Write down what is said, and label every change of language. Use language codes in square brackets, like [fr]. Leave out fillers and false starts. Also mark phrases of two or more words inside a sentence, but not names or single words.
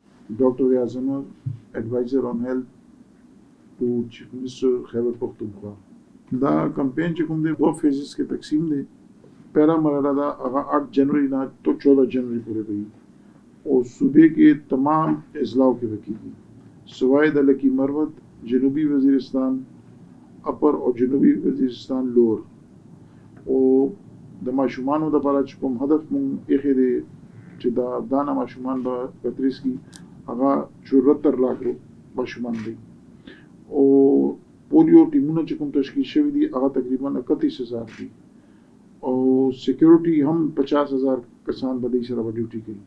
[en] Dr. Yazanur, advisor on health to Chief Minister خيبر پښتونخوا. [ps] دا کمپاین چې کوم دی 2 فیزز کې تقسیم دی. [ur] پہلا مرحلہ [ps] دا هغه 8 جنوری نه تو 14 جنوری پورې دی او صوبے کې تمام اضلاع کې وکیږي سوائے د لکی مروت جنوبی وزیرستان اپر او جنوبی وزیرستان لور او د ماشومانو د لپاره چې کوم هدف مونږ یې دی چې دا دانا ماشومان به 35 کې هغه 74 لاکھ ماشومان دي او پولیو ټیمونه چې کوم تشکیل شوی دي هغه تقریبا 31000 دي او سیکیورټي هم 50000 کسان به دې سره ډیوټي کوي.